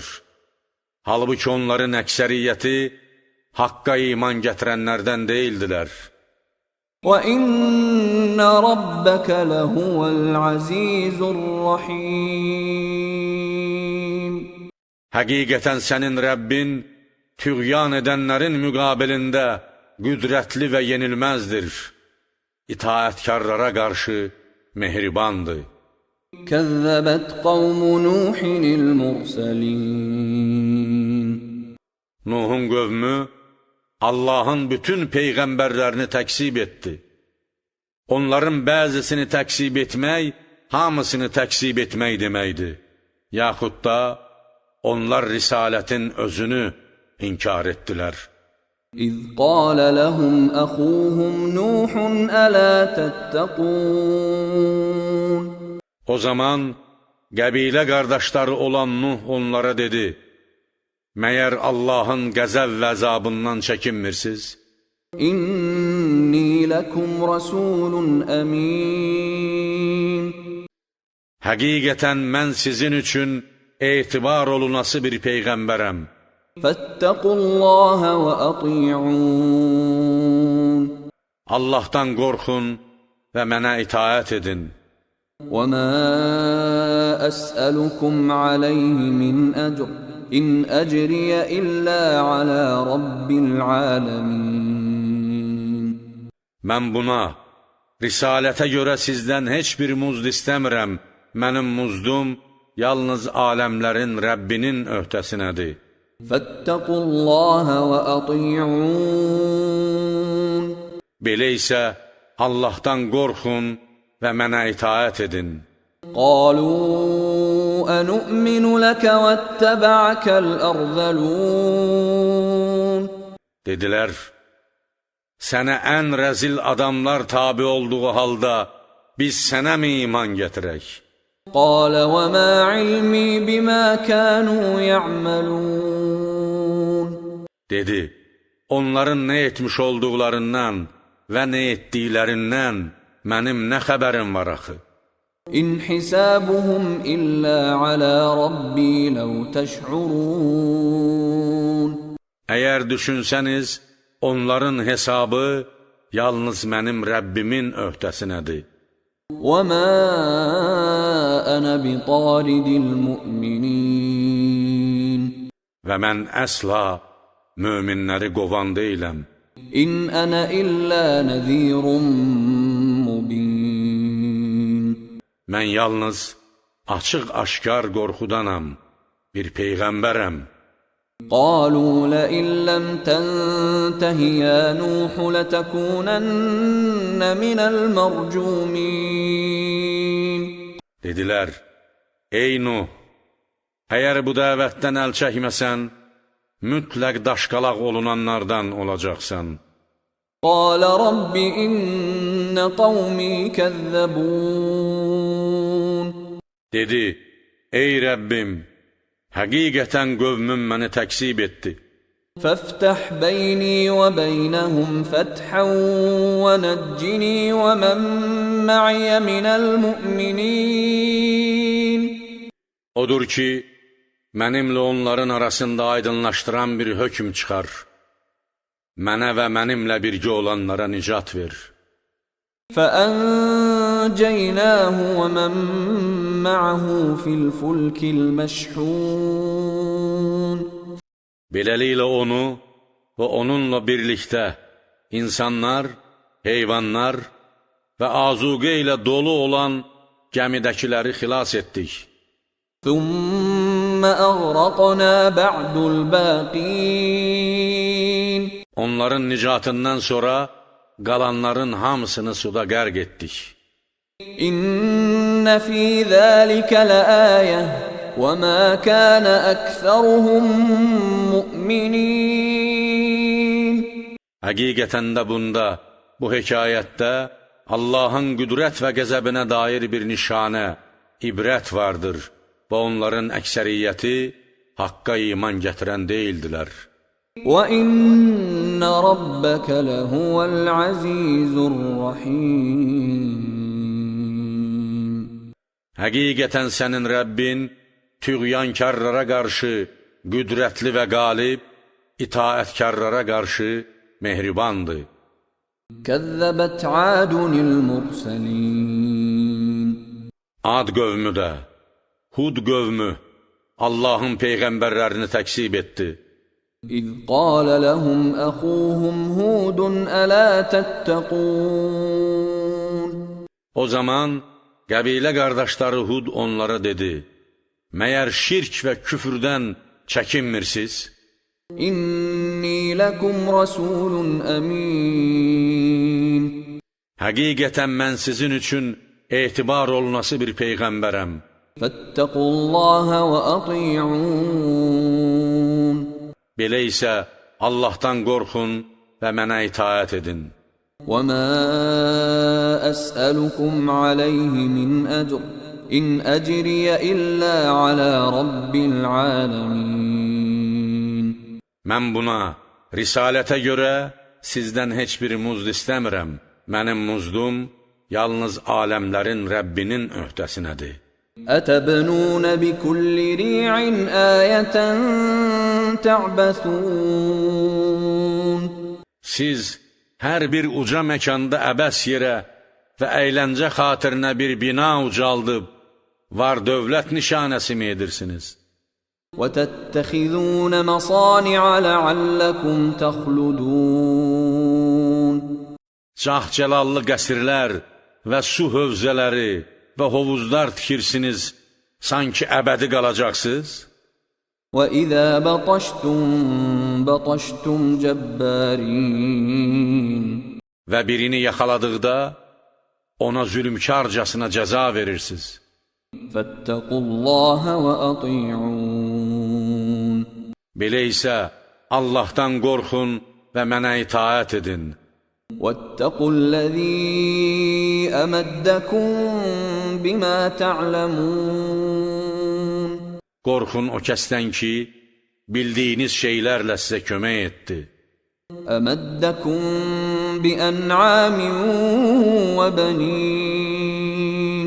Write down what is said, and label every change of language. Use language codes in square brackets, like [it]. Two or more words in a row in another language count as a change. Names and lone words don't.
[az] Halbuki onların əksəriyyəti haqqa iman gətirənlərdən deyildilər. [ar] وَإِنَّ رَبَّكَ لَهُوَ الْعَزِيزُ الرَّحِيمُ [az] Həqiqətən sənin Rəbbin tüğyan edənlərin müqabilində qüdrətli və yenilməzdir. İtaətkarlara qarşı mehribandır. [ar] كَذَّبَتْ قَوْمُ نُوحٍ الْمُرْسَلِينَ [az] Nuhun qövmü Allahın bütün peyğəmbərlərini təksib etdi. Onların bəzisini təksib etmək, hamısını təksib etmək deməkdir. Yaxud da onlar risalətin özünü inkar etdilər. [ar] إِذْ قَالَ لَهُمْ أَخُوهُمْ نُوحٌ أَلَا تَتَّقُونَ [az] O zaman qəbilə qardaşları olan Nuh onlara dedi, məyər Allahın qəzəb və əzabından çəkinmirsiniz? [ar] إِنِّي لَكُمْ رَسُولٌ أَمِينٌ [az] Həqiqətən mən sizin üçün etibar olunası bir peyğəmbərəm. [ar] فَاتَّقُوا اللَّهَ وَأَطِيعُونَ [az] Allahdan qorxun və mənə itaət edin. [ar] وَمَا أَسْأَلُكُمْ عَلَيْهِ مِنْ أَجْرٍ إِنْ أَجْرِيَ إِلَّا عَلَى رَبِّ الْعَالَمِينَ [az] Mən buna, risalətə görə sizdən heç bir muzd istəmirəm. Mənim muzdum yalnız aləmlərin Rəbbinin öhdəsinədir. [ar] فاتقوا الله وأطيعون [az] Belə isə Allahdan qorxun və mənə itaət edin. [ar] قالوا أنؤمن لك واتبعك الأرذلون [az] Dedilər, sənə ən rəzil adamlar tabi olduğu halda biz sənə mi iman gətirək? [ar] قال وما علمي بما كانوا يعملون [az] Dedi, onların nə etmiş olduqlarından və nə etdiklərindən mənim nə xəbərim var axı? [ar] إن حسابهم إلا على ربي لو تشعرون [az] Əgər düşünsəniz, onların hesabı yalnız mənim Rəbbimin öhdəsinədir. [ar] وما أنا بطارد المؤمنين [az] Və mən əsla möminləri qovan deyiləm. [ar] إن أنا إلا نذير مبين [az] Mən yalnız açıq-aşkar qorxudanam, bir peyğəmbərəm. [ar] قالوا لئن لم تنته يا نوح لتكونن من المرجومين [az] Dedilər, ey Nuh, əgər bu dəvətdən əl çəkməsən, mütləq daşqalaq olunanlardan olacaqsan. [ar] قال رب إن قومي كذبون [az] Dedi, ey Rəbbim, həqiqətən qövmüm məni təksib etdi. [ar] فافتح بيني وبينهم فتحا ونجني ومن معي من المؤمنين [az] Odur ki, mənimlə onların arasında aydınlaşdıran bir hökm çıxar. Mənə və mənimlə birgə olanlara nicat ver. [ar] فأنجيناه ومن معه في الفلك المشحون [az] Beləliklə onu və onunla birlikdə insanlar, heyvanlar və azuqə ilə dolu olan gəmidəkiləri xilas etdik. [ar] ثم أغرقنا بعد الباقين [az] Onların nicatından sonra qalanların hamısını suda qərq etdik. [ar] إن في ذلك لآية وما كان أكثرهم مؤمنين [az] Həqiqətən də bunda, bu hekayətdə Allahın qüdrət və qəzəbinə dair bir nişanə, ibrət vardır və onların əksəriyyəti haqqa iman gətirən deyildilər. [ar] وإن ربك لهو العزيز الرحيم [az] Həqiqətən sənin Rəbbin tüğyankarlara qarşı qüdrətli və qalib, itaətkarlara qarşı mehribandır. [ar] كذبت عاد المرسلين [az] Ad qövmü də, Hud qövmü Allahın peyğəmbərlərini təksib etdi. [ar] إذ قال لهم أخوهم هود ألا تتقون [az] O zaman qəbilə qardaşları Hud onlara dedi, məyər şirk və küfürdən çəkinmirsiniz? [ar] إني لكم رسول أمين [az] Həqiqətən mən sizin üçün etibar olunası bir peyğəmbərəm. [ar] فاتقوا الله وأطيعون [az] Belə isə Allahdan qorxun və mənə itaət edin. [ar] وما أسألكم عليه من أجر إن أجري إلا على رب العالمين [az] Mən buna, risalətə görə sizdən heç bir muzd istəmirəm. Mənim muzdum yalnız aləmlərin Rəbbinin öhdəsinədir. [ar] أتبنون بكل ريع آية تعبثون [az] Siz hər bir uca məkanda əbəs yerə və əyləncə xatirinə bir bina ucaldıb, var dövlət nişanəsi mi edirsiniz? [ar] وتتخذون مصانع لعلكم تخلدون [az] Cah-cəlallı qəsrlər və su hövzələri və hovuzlar tikirsiniz, sanki əbədi qalacaqsınız? [ar] وَإِذَا بَطَشْتُمْ بَطَشْتُمْ جَبَّارِينَ [az] Və birini yaxaladıqda ona zülmkarcasına cəza verirsiniz. [ar] فَاتَّقُوا اللَّهَ وَأَطِيعُونَ [az] Belə isə Allahdan qorxun və mənə itaət edin. [ar] وَاتَّقُوا الَّذِي أَمَدَّكُم بِمَا تَعْلَمُونَ [az] Qorxun o kəsdən ki, bildiyiniz şeylərlə sizə kömək etdi. [ar] أَمَدَّكُم بِأَنْعَامٍ وَبَنِينَ